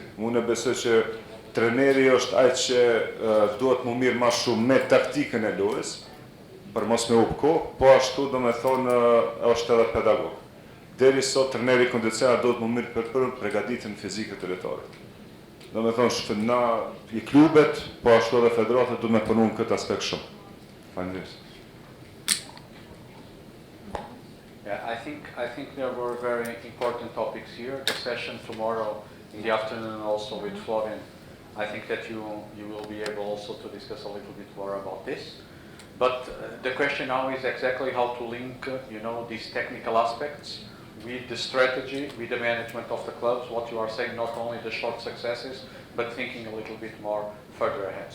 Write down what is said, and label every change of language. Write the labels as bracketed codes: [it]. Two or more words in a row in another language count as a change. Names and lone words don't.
[sq] Unë besoj që treneri është ai që duhet më mirë ma shumë me taktikën e lojës, për mos me upko, po ashtu do me thonë është edhe pedagog. Deri sot treneri kondicional duhet më mirë për pregaditjen fizike të lojtarit. Do me thonë, na i klubet, po ashtu edhe federatët duhet me punu në këtë aspekt shumë. Faleminderit. [en] think there were very important topics here. The session tomorrow in the afternoon also with Florian. I think that you will be able also to discuss a little bit more about this. But the question now is exactly how to link, these technical aspects with the strategy, with the management of the clubs, what you are saying, not only the short successes, but thinking a little bit more further ahead.